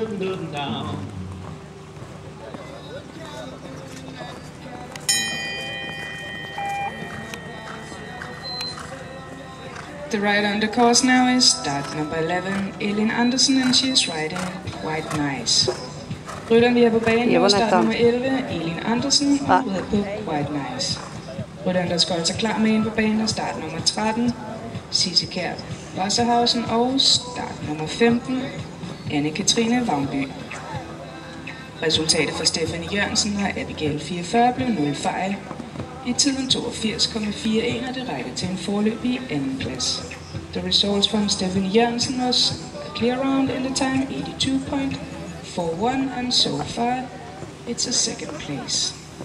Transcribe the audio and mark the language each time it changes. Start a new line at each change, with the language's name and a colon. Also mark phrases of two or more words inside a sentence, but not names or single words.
English: looking down. The ride on the course now is start number 11, Elin Andersen, and she is riding quite nice.
Danish: Rytteren vi er på banen er start nummer 11, Elin Andersen, og rider på
English: quite nice.
Danish: Rytteren der skal holde sig klar med ind på banen er start nummer 13, Sisse Kjær Wasserhausen, og start nummer 15, Anne-Katrine Vangby. Resultatet for Stephanie Jørgensen har Abigail 44 blev 0 fejl. I tiden 82,41, og det rækker til en foreløbig anden plads.
English: The results from Stephanie Jørgensen was a clear round in the time 82.41, and so far it's a second place.